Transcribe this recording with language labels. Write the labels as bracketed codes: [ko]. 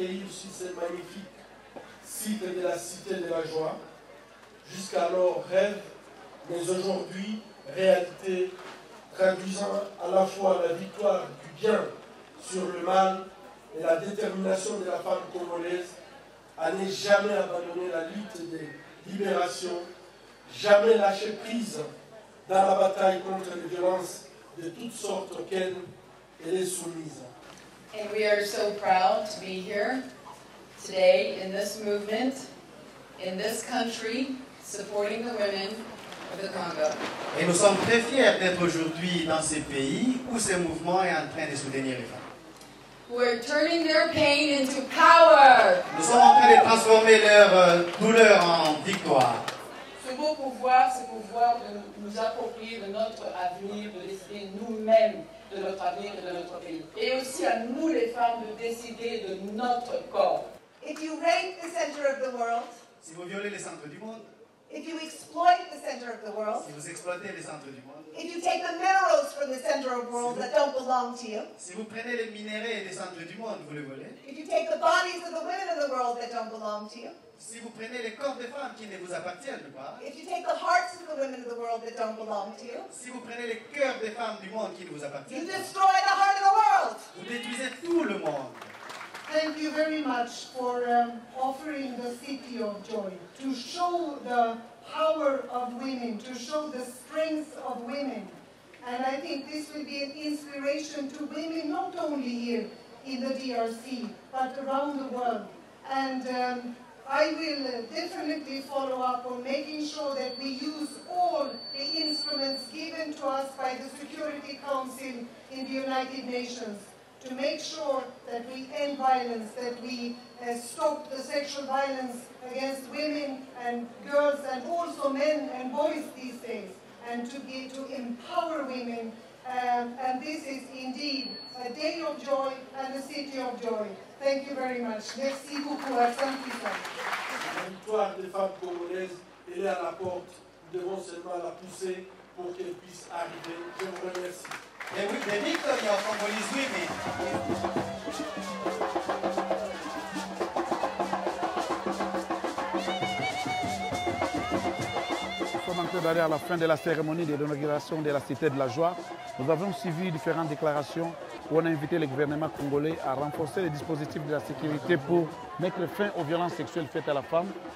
[fr] site de la Cité de la Joie, jusqu'alors rêve, mais aujourd'hui réalité, traduisant à la fois la victoire du bien sur le mal et la détermination de la femme congolaise à ne jamais abandonner la lutte de libération, jamais lâcher prise dans la bataille contre les violences de toutes sortes auxquelles elle est soumise. [en] And we are so proud to be here today in this movement, in this country, supporting the women of the Congo. [fr] Et nous sommes très fiers d'être aujourd'hui dans ces pays où ce mouvement est en train de soutenir les femmes. [en] Who are turning their pain into power. [fr] Nous sommes en train de transformer leur douleur en victoire. Ce beau pouvoir, c'est pouvoir de nous approprier de notre avenir, de décider nous-mêmes de notre avenir et de notre pays. Et aussi à nous les femmes de décider de notre corps. [en] If you rape the center of the world, [fr] si vous violez les centres du monde, [en] if you exploit the center of the world, [fr] si vous exploitez les centres du monde, [en] if you take the minerals from the center of the world that don't belong to you, [fr] si vous prenez les minéraux des centres du monde, vous les volez, [en] if you take the bodies of the women of the world that don't belong to you, [fr] si vous prenez les corps des femmes qui ne vous appartiennent pas, [en] if you take the hearts of the women of the world that don't belong to you, [fr] si vous prenez les cœurs des femmes du monde qui ne vous appartiennent [en] you destroy the heart of the world. [fr] Vous détruisez tout le monde. [en] Thank you very much for offering the City of Joy to show the power of women, to show the strength of women. And I think this will be an inspiration to women not only here in the DRC, but around the world. And I will definitely follow up on making sure that we use all the instruments given to us by the Security Council in the United Nations to make sure that we end violence, that we stop the sexual violence against women and girls and also men and boys these days, and to empower women. And this is indeed a day of joy and a city of joy. Thank you very much. [fr] Merci beaucoup. La victoire des femmes congolaises, elle est à la porte. Nous devons seulement la pousser pour qu'elle puisse arriver. Je vous remercie. [en] The victory of Congolese women. [fr] Nous sommes en train d'aller à la fin de la cérémonie de l'inauguration de la Cité de la Joie. Nous avons suivi différentes déclarations où on a invité le gouvernement congolais à renforcer les dispositifs de la sécurité pour mettre fin aux violences sexuelles faites à la femme.